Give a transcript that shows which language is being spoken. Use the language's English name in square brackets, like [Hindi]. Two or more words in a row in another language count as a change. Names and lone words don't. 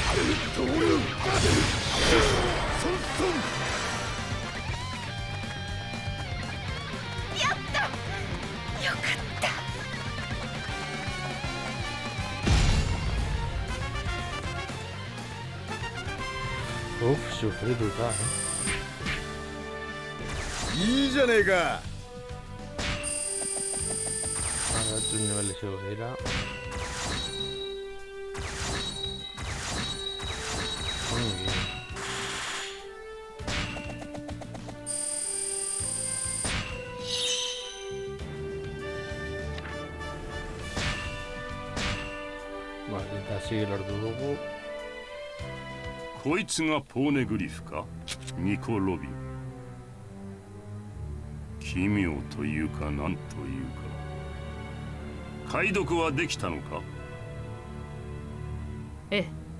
[Japanese] やったよかった。 [Spanish] Uf, sufrí brutal, [Japanese] いいじゃねえか。 [Spanish] Ahora otro nivel de seguridad. Muy bien. Vale, así el ordugo. [Japanese] こいつがポーネグリフか？ニコ・ロビン。奇妙というかなんというか。解読はできたのか？ええ。